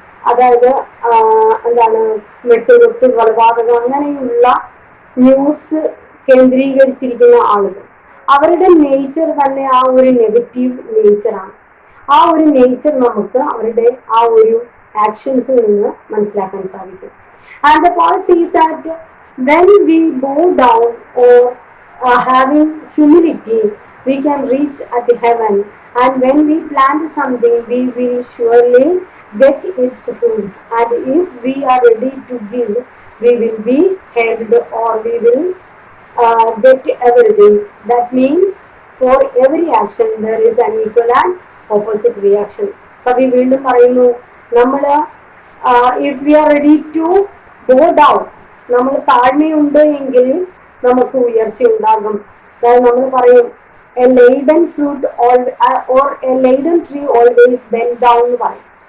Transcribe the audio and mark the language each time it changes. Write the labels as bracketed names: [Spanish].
[Malayalam] അതായത് എന്താണ്, വെട്ടുകൊത്ത്, കൊലപാതകം അങ്ങനെയുള്ള ന്യൂസ് കേന്ദ്രീകരിച്ചിരിക്കുന്ന ആളുകൾ, അവരുടെ നേച്ചർ തന്നെ ആ ഒരു നെഗറ്റീവ് നേച്ചറാണ്. ആ ഒരു നേച്ചർ നമുക്ക് അവരുടെ ആ ഒരു ആക്ഷൻസിൽ നിന്ന് മനസ്സിലാക്കാൻ സാധിക്കും. [English] And the point sees that when we bow down or having humility, we can reach at heaven. And when we plant something, we will surely get its fruit. And if we are ready to give, we will be helped, or we will get everything. That means for every action there is an equal and opposite reaction. [Malayalam] കവി വീണ്ടും പറയുന്നു, നമ്മൾ [English] if we are ready to go down, [Malayalam] നമ്മൾ താഴ്മയുണ്ട് എങ്കിൽ നമുക്ക് ഉയർച്ച ഉണ്ടാകും. അതായത് നമ്മൾ പറയും [English] a laden fruit or a laden tree always bend down [Malayalam] എന്ന് പറയും.